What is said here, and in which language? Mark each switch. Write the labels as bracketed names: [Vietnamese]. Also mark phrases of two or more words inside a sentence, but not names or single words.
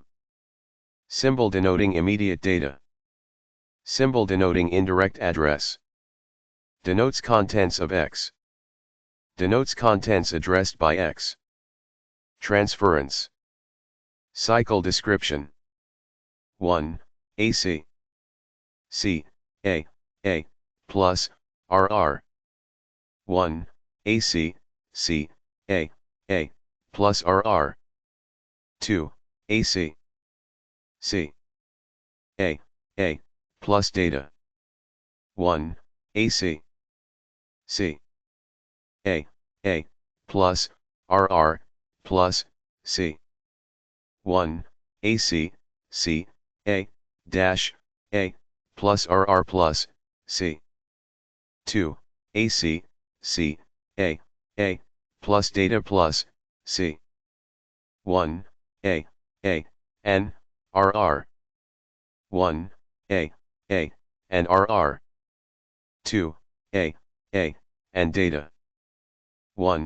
[English] Symbol denoting immediate data. Symbol denoting indirect address. Denotes contents of X. Denotes contents addressed by X. Transference. Cycle description. 1. AC. C. A. Plus, RR. 1. AC, C. A. Plus RR. 2. AC. C. A. Plus data. 1. AC. C. A. Plus, RR, plus, C. 1. AC, C. A. Dash, A. Plus RR plus, C. 2. AC, C. A. Plus data plus, C. 1. A. N. RR. 1. A. and RR. 2. A. and data. 1.